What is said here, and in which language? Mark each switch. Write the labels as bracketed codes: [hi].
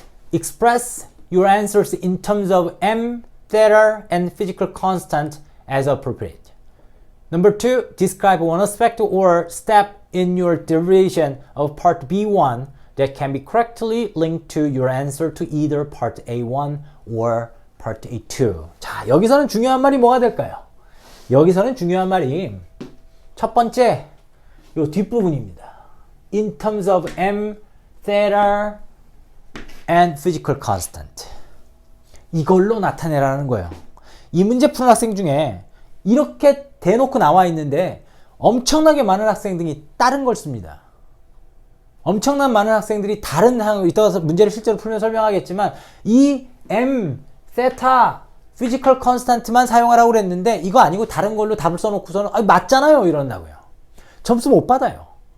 [en] Express your answers in terms of m, theta, and physical constant as appropriate. Number 2, describe one aspect or step in your derivation of part B1 that can be correctly linked to your answer to either part A1 or part A2. [ko] 자, 여기서는 중요한 말이 뭐가 될까요? 여기서는 중요한 말이 첫 번째, 요 뒷부분입니다. [en] In terms of m, theta, and physical constant. [ko] 이걸로 나타내라는 거예요. 이 문제 푸는 학생 중에 이렇게 대놓고 나와 있는데 엄청나게 많은 학생들이 다른 걸 씁니다. 엄청난 많은 학생들이 다른 이따가 문제를 실제로 풀면 설명하겠지만 이 m, theta, physical constant만 사용하라고 그랬는데 이거 아니고 다른 걸로 답을 써놓고서는 맞잖아요 이런다고요. 점수 못 받아요.